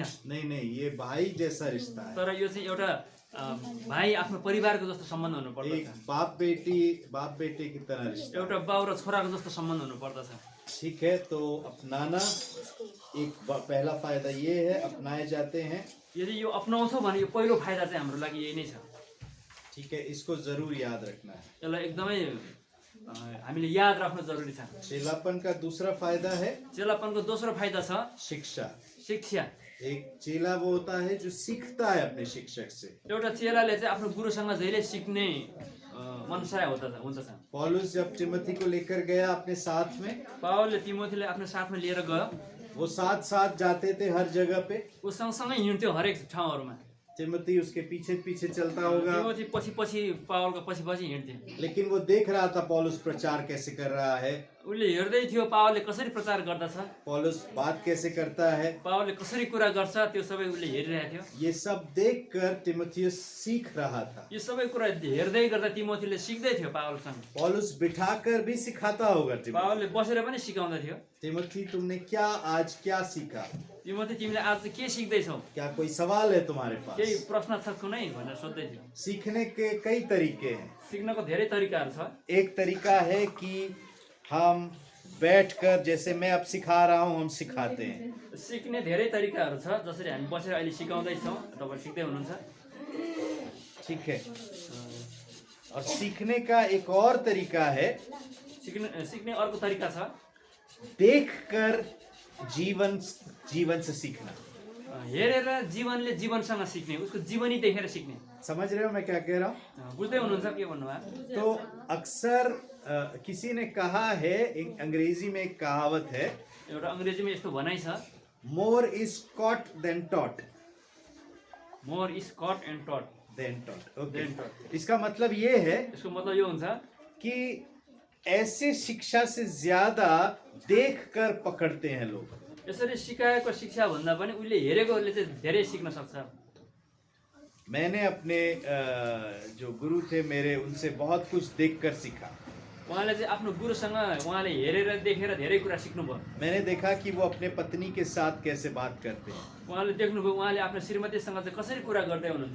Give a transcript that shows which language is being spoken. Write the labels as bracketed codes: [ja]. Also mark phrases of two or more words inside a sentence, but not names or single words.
[hi] नहीं, ये भाई जैसा रिश्ता है। [ne] तर यो चाहिँ एउटा भाइ आफ्नो परिवारको जस्तो सम्बन्ध हुनु एक पर्दछ, [hi] बाप बेटे की तरह रिश्ता। [ne] एउटा बाउ र छोराको जस्तो सम्बन्ध हुनु पर्दछ। [hi] ठीक है, तो अपनाना एक पहला फायदा ये है, अपनाए जाते हैं। [ne] यदि यो अपनाउँछौँ भने यो पहिलो फाइदा चाहिँ हाम्रो लागि यही नै छ। [hi] ठीक है, इसको जरूर याद रखना है। [ne] यसलाई एकदमै हामीले याद राख्नु जरुरी छ। [hi] चेलापन का दूसरा फायदा है [ne] चेलापनको दोस्रो फाइदा छ [hi] शिक्षा। [ne] शिक्षा। [hi] एक चेला वो होता है जो सीखता है अपने शिक्षक से। [ne] एउटा चेलाले चाहिँ आफ्नो गुरुसँग जहिले सिक्ने मनसाय हुँदछ। [hi] पौलुस जब तिमोथी को लेकर गया अपने साथ में, [ne] पावलले तिमोथीलाई आफ्नो साथमा लिएर गयो, [hi] वो साथ जाते थे हर जगह पे। [ne] ऊ सँगसँगै हिँड्थ्यो हरेक ठाउँहरूमा। [hi] तिमोथी उसके पीछे पीछे चलता होगा, [ne] तिमोथी पछि पछि पावलको पछि पछि हिँड्थ्यो। [hi] लेकिन वो देख रहा था पौलुस प्रचार कैसे कर रहा है, [ne] उसले हेर्दै थियो पावलले कसरी प्रचार गर्दछ, [hi] पौलुस बात कैसे करता है। [ne] पावलले कसरी कुरा गर्छ, त्यो सबै उसले हेरिरहेको थियो। [hi] ये सब देखकर तिमोथियस सीख रहा था। [ne] यो सबै कुरा हेर्दै गर्दा तिमोथीले सिक्दै थियो पावलसँग। [hi] पौलुस बिठाकर भी सिखाता होगा तिमोथी, [ne] पावलले बसेर पनि सिकाउँदै थियो। [hi] तिमोथी तुमने क्या आज क्या सीखा, [ne] तिमोथी तिमीले आज के सिक्दैछौ, [hi] क्या कोई सवाल है तुम्हारे [ne] केही [hi] पास। [ne] प्रश्न छ कुनै भनेर सोध्दै थियो। [hi] सीखने के कई तरीके हैं। [ne] सिक्नको धेरै तरिकाहरू छ। [hi] एक तरीका है कि हम बैठकर, जैसे मैं अब सिखा रहा हूँ, हम सिखाते हैं। [ne] सिक्ने धेरै तरिकाहरू छ, जसरी हामी बसेर अहिले सिकाउँदैछौँ, तपाईँ सिक्दै हुनुहुन्छ। [hi] ठीक है। और सीखने का एक और तरीका है, [ne] सिक्ने अर्को तरिका छ, [hi] देखकर जीवन से सीखना। [ne] हेरेर जीवनले जीवनसँग सिक्ने, उसको जीवनी देखेर सिक्ने। [hi] समझ रहे हो मैं क्या कह रहा हूँ? [ne] बुझ्दै हुनुहुन्छ के भन्नुभयो? [hi] तो अक्सर किसी ने कहा है, अंग्रेजी में एक कहावत है, [ne] एउटा अङ्ग्रेजीमा यस्तो भनाइ छ, [en] More is caught than taught. More is cut and tut. Than taught, okay. Then taught। [hi] इसका मतलब ये है [ne] यसको मतलब यो हुन्छ [hi] कि ऐसे शिक्षा से ज्यादा देखकर पकड़ते हैं लोग। [ne] यसरी सिकाएको शिक्षा भन्दा पनि उसले हेरेकोले चाहिँ धेरै सिक्न सक्छ। [hi] मैंने अपने जो गुरु थे मेरे, उनसे बहुत कुछ देखकर सीखा। [ne] उहाँले चाहिँ आफ्नो गुरुसँग उहाँले हेरेर देखेर धेरै कुरा सिक्नुभयो। [hi] मैंने देखा कि वो अपने पत्नी के साथ कैसे बात करते हैं, [ne] उहाँले देख्नुभयो उहाँले आफ्नो श्रीमतीसँग चाहिँ कसरी कुरा गर्दै हुनुहुन्थ्यो,